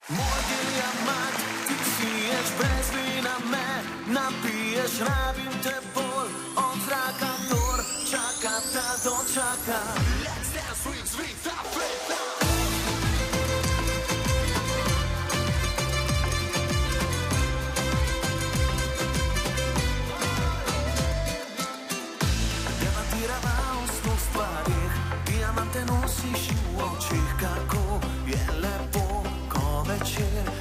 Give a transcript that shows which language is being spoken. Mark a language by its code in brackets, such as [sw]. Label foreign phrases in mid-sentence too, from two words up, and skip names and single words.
[sl] Moj diamant, ti siješ brez vina me, napiješ, rabim te bolj od zraka, kdor čaka, ta dočaka. [en] Let's dance with sweet Africa. [sl] Debatirava o sto stvarih, diamante nosiš v očih, kako je lepo, ko večer